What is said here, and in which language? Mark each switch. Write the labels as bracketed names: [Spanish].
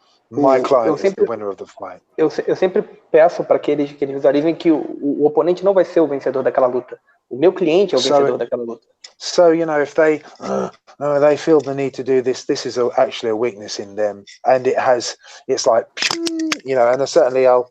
[English] My client is the winner of the fight. [Portuguese] Eu sempre peço para que eles visualizem que o oponente não vai ser o vencedor daquela luta. O meu cliente é o vencedor daquela luta. [English] So, if they feel the need to do this is actually a weakness in them, and it's like, and certainly